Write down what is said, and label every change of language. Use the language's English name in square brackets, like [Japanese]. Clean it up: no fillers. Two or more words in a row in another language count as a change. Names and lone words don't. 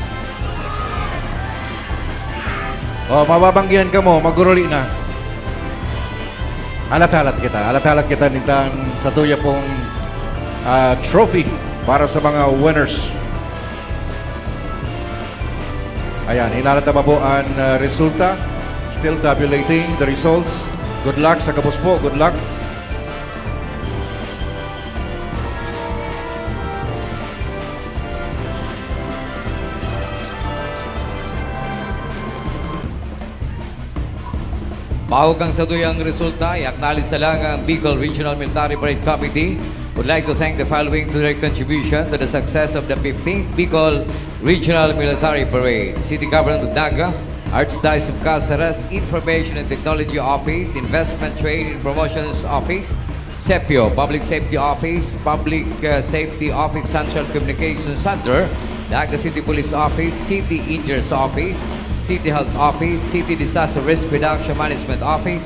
[Bikol] O, mababanggihan ka mo, maguruli na. Alat-alat kita nitang sa tuya pong trophy para sa mga winners. Ayan, hinalata pa po ang resulta. [English] Still tabulating the results. Good luck [Bikol] sa kapos po, [English] good luck. [Bikol] Bago kang sa tuyang resulta, i-acknowledge sa lang ang [English] Bicol Regional Military Parade Committee would like to thank the following to their contribution to the success of the 15th Bicol Regional Military Parade. City Government of Naga, Archdiocese of Cáceres, Information and Technology Office, Investment Trade and Promotions Office, CEPIO, Public Safety Office, Public Safety Office Central Communications Center, Naga City Police Office, City Engineers Office, City Health Office, City Disaster Risk Reduction Management Office,